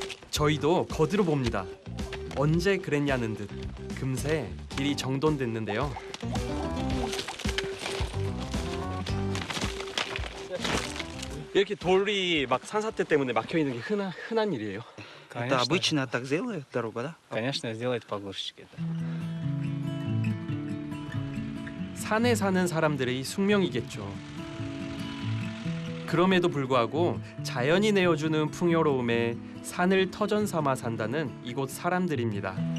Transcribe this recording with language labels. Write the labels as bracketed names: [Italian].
[Korean] 저희도 거들어 봅니다. 언제 그랬냐는 듯 금세 길이 정돈됐는데요. 이렇게 돌이 막 산사태 때문에 막혀 있는 게 흔한 일이에요. [Russian] Это обычно так делает дорога, да? Конечно, сделает погрузчики. [Korean] 산에 사는 사람들의 숙명이겠죠. 그럼에도 불구하고 자연이 내어주는 풍요로움에 산을 터전 삼아 산다는 이곳 사람들입니다.